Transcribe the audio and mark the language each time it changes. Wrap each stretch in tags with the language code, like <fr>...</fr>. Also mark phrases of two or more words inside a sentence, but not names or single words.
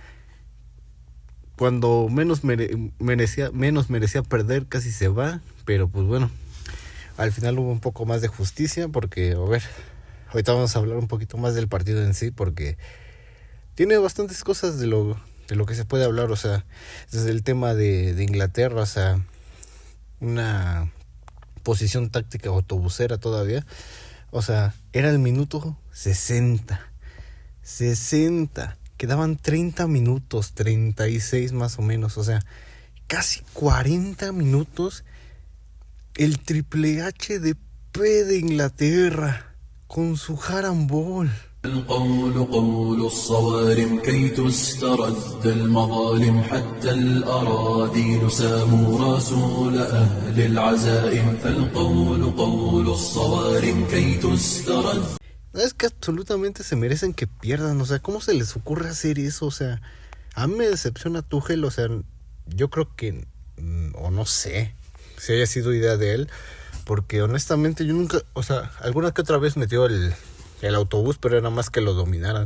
<es>cuando menos merecía perder casi se va, pero pues bueno, al final hubo un poco más de justicia porque, ahorita vamos a hablar un poquito más del partido en sí porque tiene bastantes cosas de lo que se puede hablar, desde el tema de Inglaterra, una posición táctica autobusera todavía, era el minuto 60, quedaban 30 minutos, 36 más o menos, casi 40 minutos, el Triple H de P de Inglaterra, con su harambol.</es> <ar>القول قول الصوارم كي تسترد المظالم حتى الأراذيل ساموا رسول أهل العزائم فالقول قول الصوارم كي تسترد.</ar> <es>Es que absolutamente se merecen que pierdan, ¿cómo se les ocurre hacer eso? A mí me decepciona Tuchel, yo creo que, o no sé, si haya sido idea de él, porque honestamente yo nunca, alguna que otra vez metió el autobús, pero era más que lo dominaran.</es>